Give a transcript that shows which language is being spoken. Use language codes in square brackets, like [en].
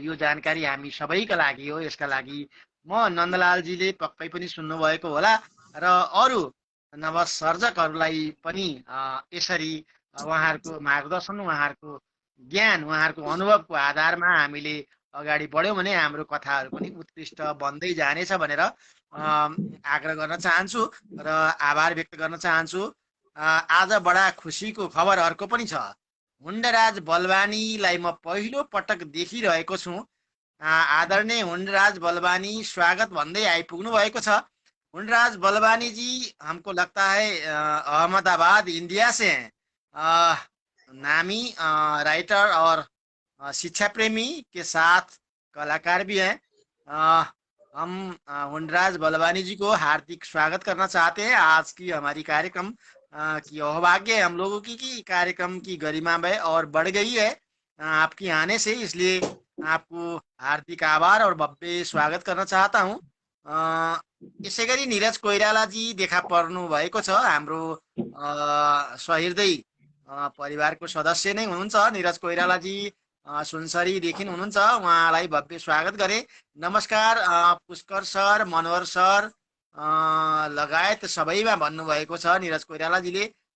[ne] यो जानकारी हामी सबैका लागि हो। यसका लागि म नन्दलालजीले पक्कै पनि सुन्नुभएको होला र अरू नवसर्जकहरूलाई पनि यसरी उहाँहरूको मार्गदर्शन, उहाँहरूको ज्ञान, उहाँहरूको अनुभवको आधारमा हामीले अगाडि बढ्यौँ भने हाम्रो कथाहरू पनि उत्कृष्ट बन्दै जानेछ भनेर आग्रह गर्न चाहन्छु र आभार व्यक्त गर्न चाहन्छु। आज बडा खुसीको खबर अर्को पनि छ। हुन्डराज बलवानीलाई म पहिलो पटक देखिरहेको छु। आदरणीय हुन्डराज बलवानी स्वागत भन्दै आइपुग्नु भएको छ। [hi] हुन्डराज बलवानी जी, हमको लगता है अहमदाबाद इंडिया से हैं। नामी राइटर और शिक्षा प्रेमी के साथ कलाकार भी हैं। हम हुन्डराज बलवानी जी को हार्दिक स्वागत करना चाहते हैं। आज की हमारी कार्यक्रम की अहोभाग्य है हम लोगों की कि कार्यक्रम की गरिमा में और बढ़ गई है आपके आने से, इसलिए आपको हार्दिक आभार और भव्य स्वागत करना चाहता हूँ। [ne] यसै गरी निरज कोइराला जी देखा पर्नु भएको छ। हाम्रो सहृदय परिवारको सदस्य नै हुनुहुन्छ निरज कोइराला जी, सुनसरीदेखि हुनुहुन्छ। उहाँलाई भव्य स्वागत गरे। नमस्कार पुष्कर सर, मनोहर सर लगायत सबैमा भन्नुभएको छ निरज कोइरालाजीले।